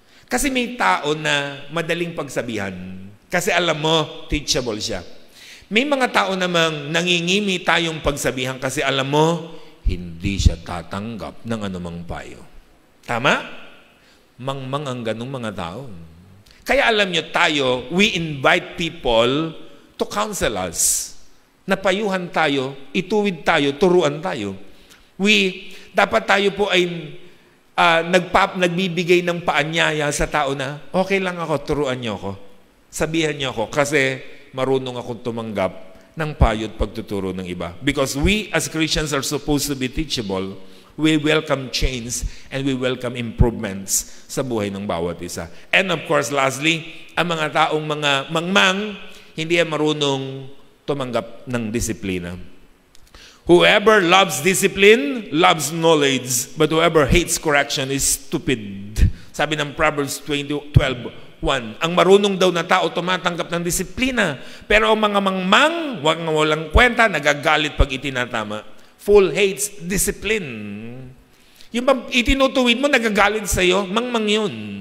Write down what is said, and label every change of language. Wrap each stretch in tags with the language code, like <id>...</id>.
<tl>Kasi may tao na madaling pagsabihan. Kasi alam mo, teachable siya. May mga tao namang nangingimi tayong pagsabihan kasi alam mo, hindi siya tatanggap ng anumang payo. Tama? Mangmang ang ganung mga tao. Kaya alam niyo tayo,</tl> <en>we invite people to counsel us.</en> <tl>Napayuhan tayo, ituwid tayo, turuan tayo. Dapat tayo po ay nagbibigay ng paanyaya sa tao na, okay lang ako, turuan niyo ako. Sabihan niyo ako kasi marunong akong tumanggap ng payo at pagtuturo ng iba.</tl> <en>Because we as Christians are supposed to be teachable. We welcome change and we welcome improvements</en> <tl>sa buhay ng bawat isa.</tl> <en>And of course, lastly,</en> <tl>ang mga taong mga mangmang, hindi yan marunong tumanggap ng disiplina.</tl> <en>Whoever loves discipline, loves knowledge, but whoever hates correction is stupid.</en> <tl>Sabi ng Proverbs 12:1. Ang marunong daw na tao tumatanggap ng disiplina, pero ang mga mangmang, walang kwenta, nagagalit pag itinatama.</tl> <en>Fool hates discipline.</en> <tl>Yung itinutuwid mo, nagagalit sa'yo, mangmang yun.</tl>